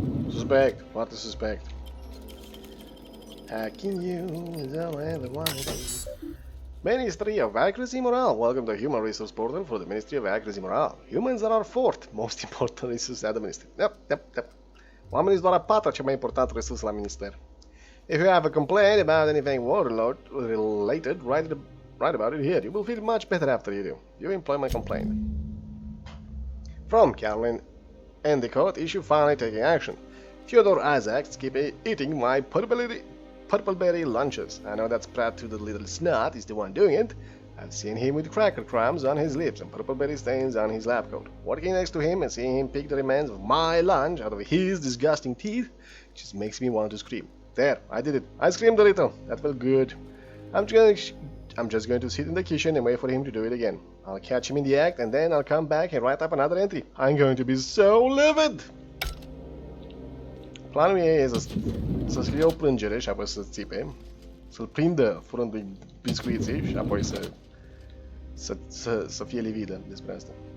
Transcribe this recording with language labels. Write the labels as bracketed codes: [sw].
[en] Suspect. What to suspect? Hacking you is all I ever wanted. Ministry of Accuracy and Morale. Welcome to the Human Resource Portal for the Ministry of Accuracy and Morale. Humans are our fourth most important resource at the Ministry. Yep. [ro] Oamenii sunt doar a patra cea mai importantă resursă la minister. [en] If you have a complaint about anything war-related, write about it here. You will feel much better after you do. You employ my complaint. From Caroline Endicott, issue finally taking action. Theodore Isaacs keep eating my purpleberry lunches. I know that Pratt to the little snot is the one doing it. I've seen him with cracker crumbs on his lips and purpleberry stains on his lab coat. Walking next to him and seeing him pick the remains of my lunch out of his disgusting teeth just makes me want to scream. There, I did it. I screamed a little. That felt good. I'm just going to sit in the kitchen and wait for him to do it again. I'll catch him in the act and then I'll come back and write up another entry. I'm going to be so livid! [ro] Planul ei e să scrie o plângere și apoi să țipe, să-l prindă furându-i biscuiții și apoi să fie lividă despre asta.